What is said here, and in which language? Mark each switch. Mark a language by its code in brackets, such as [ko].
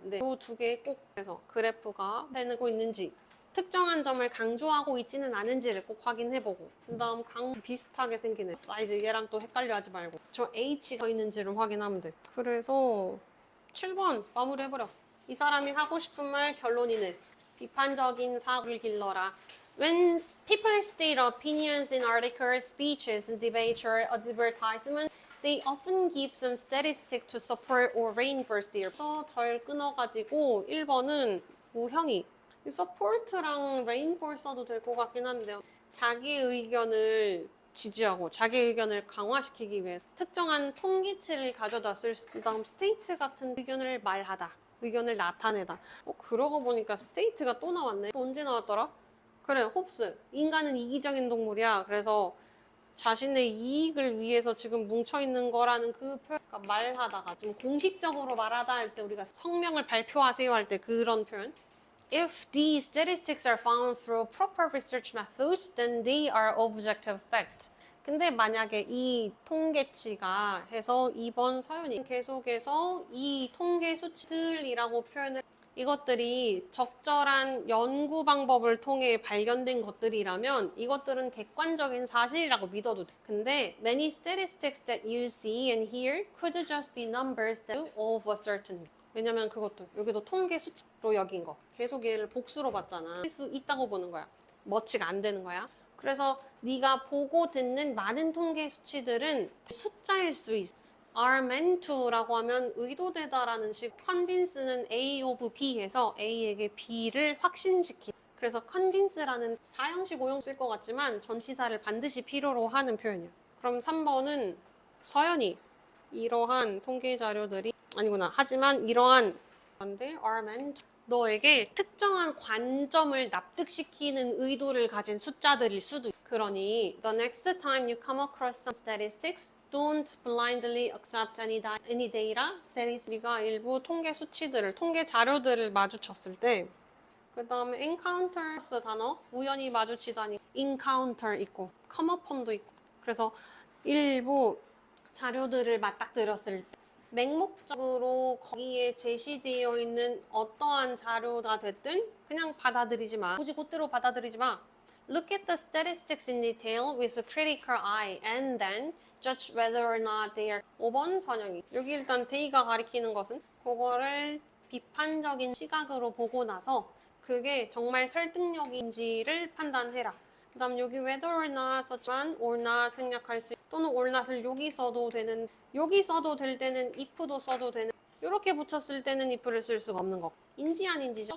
[ko] 근데 이 두 개 꼭 해서 그래프가 되고 있는지 특정한 점을 강조하고 있지는 않은지를 꼭 확인해보고 그 다음 비슷하게 생기네. 사이즈 얘랑 또 헷갈려 하지 말고 저 H가 있는지를 확인하면 돼. 그래서 7번 마무리해버려. 이 사람이 하고 싶은 말 결론이네. 비판적인 사고를 길러라. [en] When people state opinions in articles, speeches, debates, or advertisements, they often give some statistic to support or reinforce their. [ko] 그래서 절 끊어가지고 1번은 우형이 support랑 reinforce 써도 될 것 같긴 한데요. 자기 의견을 지지하고 자기 의견을 강화시키기 위해 특정한 통계치를 가져다 쓸 수. 그다음 state 같은 의견을 말하다. 의견을 나타내다. 그러고 보니까 state가 또 나왔네. 또 언제 나왔더라? 그래, 홉스. 인간은 이기적인 동물이야. 그래서 자신의 이익을 위해서 지금 뭉쳐있는 거라는 그 표현, 그러니까 말하다가 좀 공식적으로 말하다 할 때 우리가 성명을 발표하세요 할 때 그런 표현. [en] If these statistics are found through proper research methods, then they are objective fact. [ko] 근데 만약에 이 통계치가 해서 2번 서윤이 계속해서 이 통계 수치들이라고 표현을 이것들이 적절한 연구 방법을 통해 발견된 것들이라면 이것들은 객관적인 사실이라고 믿어도 돼. 근데 [en] many statistics that you see and hear could just be numbers that of a certain. [ko] 왜냐면 그것도 여기도 통계 수치로 여긴 거. 계속 얘를 복수로 봤잖아. 할 수 있다고 보는 거야. 머치가 안 되는 거야. 그래서 네가 보고 듣는 많은 통계 수치들은 숫자일 수 있어. [en] are meant to [ko] 라고 하면 의도되다라는 식. convince는 A of B 해서 A에게 B를 확신시키. 그래서 convince라는 사형식 오형 쓸 것 같지만 전치사를 반드시 필요로 하는 표현이야. 그럼 3번은 서연이 이러한 통계 자료들이 아니구나. 하지만 이러한 건데 [en] are meant to. [ko] 너에게 특정한 관점을 납득시키는 의도를 가진 숫자들일 수도 있어. 그러니 [en] the next time you come across some statistics, don't blindly accept any data that is. [ko] 우리가 일부 통계 수치들을, 통계 자료들을 마주쳤을 때 그 다음에 encounters 단어, 우연히 마주치다니 encounter 있고 come upon도 있고 그래서 일부 자료들을 맞닥뜨렸을 때 맹목적으로 거기에 제시되어 있는 어떠한 자료가 됐든 그냥 받아들이지 마. 굳이 그대로 받아들이지 마. [en] Look at the statistics in detail with a critical eye and then judge whether or not they are [ko] 5번 선영이. 여기 일단 they가 가리키는 것은 그거를 비판적인 시각으로 보고 나서 그게 정말 설득력인지를 판단해라. 그 다음 여기 whether or not 썼지만 or not 생략할 수 또는 or not을 여기 써도 되는 여기 써도 될 때는 if도 써도 되는 이렇게 붙였을 때는 if를 쓸 수가 없는 거. 인지 아닌지죠.